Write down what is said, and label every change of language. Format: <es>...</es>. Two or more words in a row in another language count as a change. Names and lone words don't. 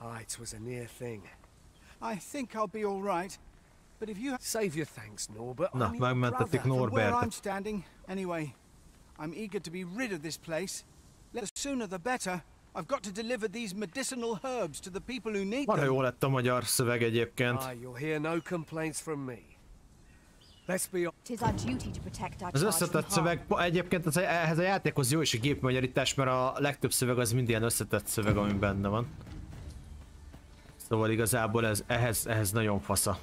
<en>Ah, it was a near thing. I think I'll be all right. But if you save your thanks, Norbert.</en> <hu>Na, megmentették</hu> <en>from where I'm</en> <hu>Norbertet.</hu> <en>standing, anyway, I'm eager to be rid of this place. The sooner the better. I've got to deliver these medicinal herbs to the people who need</en> <hu>Marha</hu> <en>them.</en> <hu>jó lett a magyar szöveg egyébként.</hu> <en>Ah, you'll hear no complaints from me. Let's be. Tis our duty to protect our</en> <hu>Az összetett szöveg, egyébként ehhez a játékhoz jó is a gépmagyarítás, mert a legtöbb szöveg az mind ilyen összetett szöveg, ami benne van. Szóval igazából ez ehhez nagyon fasza.</hu>